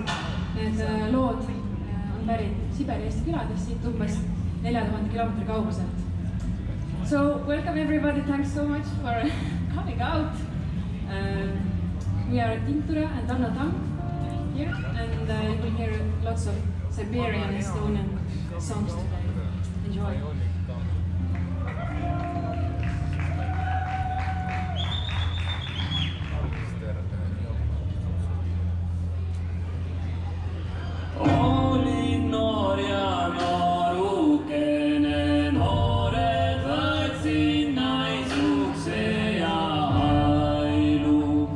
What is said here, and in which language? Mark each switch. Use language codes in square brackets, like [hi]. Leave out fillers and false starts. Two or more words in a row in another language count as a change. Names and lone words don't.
[et] Need lood on pärit Siberi Eesti küladest, siit umbes 4000 kilomeetri kauguselt. [en] So, welcome everybody, thanks so much for coming out. We are Tintura and Arno Tamm here, and you will hear lots of Siberian and Estonian songs today. Enjoy. [et] Olin noor ja noorukene, noored võtsin naisukse ja ailu.